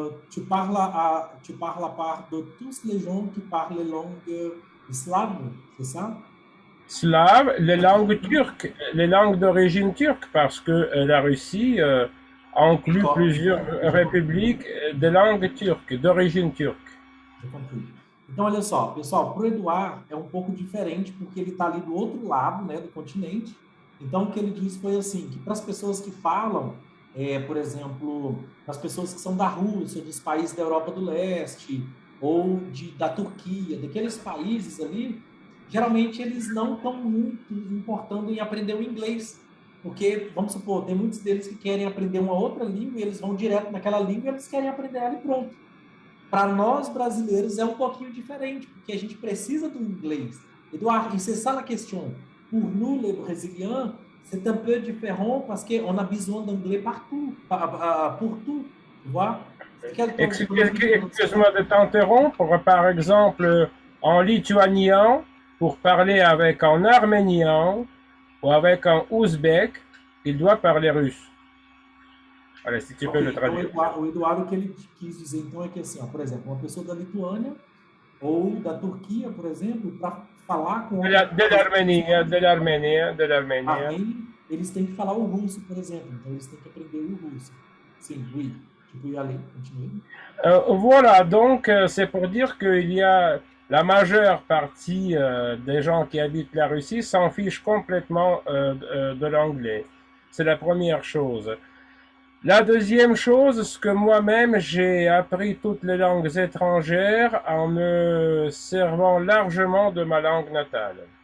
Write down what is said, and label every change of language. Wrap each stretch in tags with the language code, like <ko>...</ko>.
<fr>tu parles à part de tous les gens qui parlent les langues slaves, c'est ça? Slaves, les langues d'origine turque, parce que la Russie inclut D'accord, plusieurs j'ai compris. républiques de langue turque, d'origine turque. J'ai compris.</fr> <pt>Então, olha só, pessoal, para o Eduardo é um pouco diferente, porque ele está ali do outro lado, né, do continente. Então, o que ele disse foi assim, que para as pessoas que falam, por exemplo, para as pessoas que são da Rússia, dos países da Europa do Leste, ou da Turquia, daqueles países ali, geralmente eles não estão muito importando em aprender o inglês. Porque, vamos supor, tem muitos deles que querem aprender uma outra língua e eles vão direto naquela língua e eles querem aprender ela e pronto. Para nós brasileiros é um pouquinho diferente, porque a gente precisa do inglês.</pt> <fr>Eduardo, et c'est ça la question. Pour nous, les Brésiliens, c'est un peu différent parce qu'on a besoin d'anglais partout, pour tout, tu vois? Excuse-moi de t'interrompre. Par exemple, en lituanien, pour parler avec un arménien ou avec un ouzbek, il doit parler russe. Voilà, si tu peux Ok, le</fr> <pt>então</pt> <fr>traduire.</fr> <pt>o Eduardo, o que ele quis dizer então é que assim, ó, por exemplo, uma pessoa da Lituânia ou da Turquia, por exemplo, para falar com outra</pt> <fr>De l'Arménie, de l'Arménie.</fr> <pt>eles têm que falar o russo, por exemplo. Então, eles têm que aprender o russo. Sim,</pt> <fr>oui. Tu peux y aller, continue. Voilà, donc c'est pour dire qu'il y a la majeure partie des gens qui habitent la Russie s'en fichent complètement de l'anglais. C'est la première chose. La deuxième chose, c'est que moi-même, j'ai appris toutes les langues étrangères en me servant largement de ma langue natale.</fr>